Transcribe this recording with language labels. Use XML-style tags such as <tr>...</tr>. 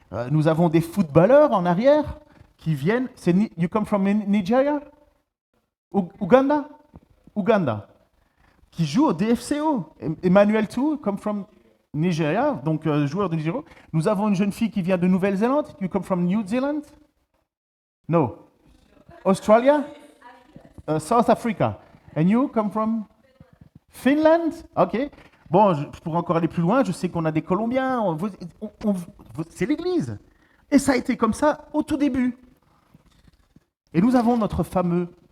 <fr>Nous avons des footballeurs en arrière qui viennent...</fr> <en>You come from Nigeria? Uganda? Uganda.</en> <fr>Qui joue au DFCO. Emmanuel</fr> <en>too, come from Nigeria,</en> <fr>donc joueur de Nigeria. Nous avons une jeune fille qui vient de Nouvelle-Zélande.</fr> <en>You come from New Zealand? No. Australia? South Africa. And you come from Finland? Ok.</en> <fr>Bon, je pourrais encore aller plus loin. Je sais qu'on a des Colombiens. C'est l'église. Et ça a été comme ça au tout début. Et nous avons notre fameux...</fr>